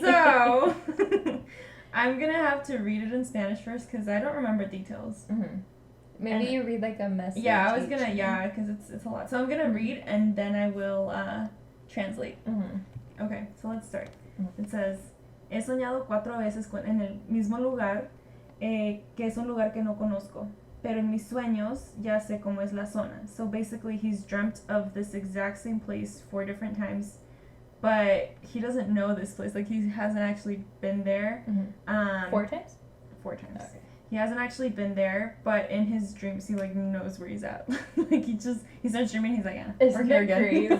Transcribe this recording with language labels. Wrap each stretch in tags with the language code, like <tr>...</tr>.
<en>so I'm gonna have to read it in Spanish first because I don't remember details. Mm-hmm. Maybe And- you read like a message. Yeah, I was gonna, each. because it's a lot. So I'm gonna read and then I will translate. Mm-hmm. Okay, so let's start. Mhm. It says,</en> <es>he soñado 4 veces en el mismo lugar, que es un lugar que no conozco. pero en mis sueños ya sé cómo es la zona.</es> <en>So basically he's dreamt of this exact same place 4 different times, but he doesn't know this place. Like he hasn't actually been there. 4 times? 4 times. Okay. He hasn't actually been there, but in his dreams he like knows where he's at. Like he starts dreaming, he's like, yeah, we're here again.</en>